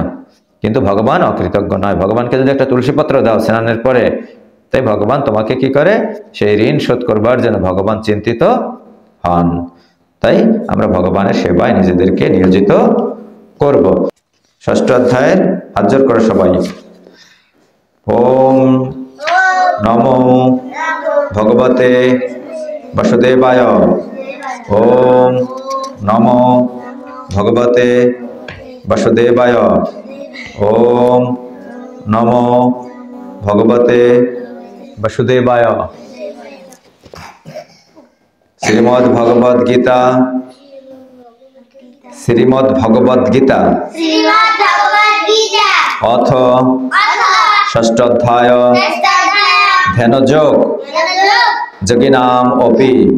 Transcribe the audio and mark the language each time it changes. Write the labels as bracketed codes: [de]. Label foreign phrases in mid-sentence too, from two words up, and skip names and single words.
[bn] কিন্তু ভগবান অকৃতজ্ঞ নয়। ভগবানকে যদি একটা তুলসী পত্র দাও স্নানের পরে, তাই ভগবান তোমাকে কি করে? সেই ঋণ শোধ করবার জন্য ভগবান চিন্তিত হন। তাই আমরা ভগবানের সেবায় নিজেদেরকে নিয়োজিত করব। ষষ্ঠ অধ্যায়ের হাত জোড় করে সবাই [sa] ওম নমো ভগবতে বাসুদেবায়। ওম নমো ভগবতে বাসুদেবায়। ওম নমো ভগবতে বাসুদেবায়। শ্রীমদ্ ভগবদ গীতা, শ্রীমদ্ ভগবদ গীতা অথ ষষ্ঠ অধ্যায় ধ্যানযোগ যোগিনাম অপি